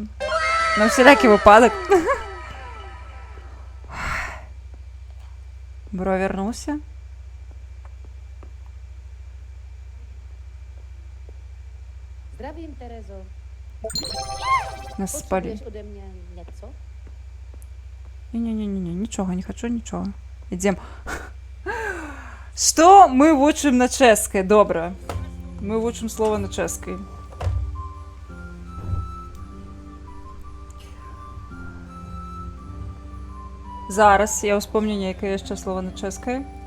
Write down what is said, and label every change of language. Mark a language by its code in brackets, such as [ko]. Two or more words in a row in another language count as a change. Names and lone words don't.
[be] На ўсялякі выпадак. Бро вярнуўся. [cs] Zdravím, Terezo. [be] Нас спалі. [cs] Potřebuješ ode mě něco? [uk] Не, нічого, не хочу нічого. [be] Ідзем. Што мы вучым на чэшскай? Добра. Мы вучым слова на чэшскай. Зараз я ўспомню нейкае яшчэ слова на чэшскай.